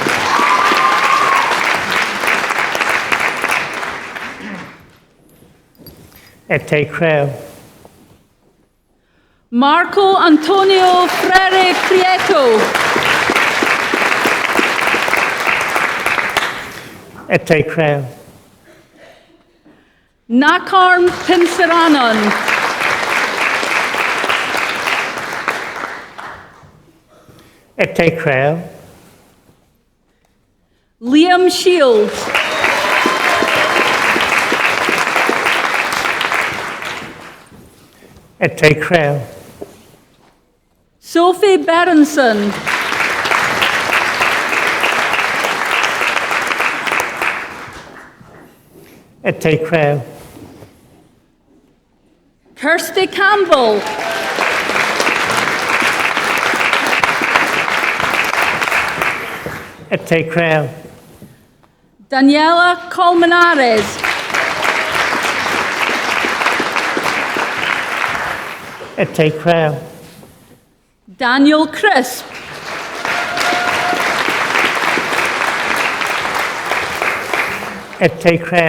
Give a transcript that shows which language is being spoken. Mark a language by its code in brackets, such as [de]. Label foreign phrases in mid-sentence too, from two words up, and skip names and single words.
[es] Et te creo. Marco Antonio Freire Prieto. Et te creo. Nakarm Pinsaranon. Et te creo. Liam Shields. Et te creo. Sophie Berenson. Et te creo. Kirsty Campbell. Et te creo. Daniela Colmenares. Et te creo. Daniel Crisp. Et te creo.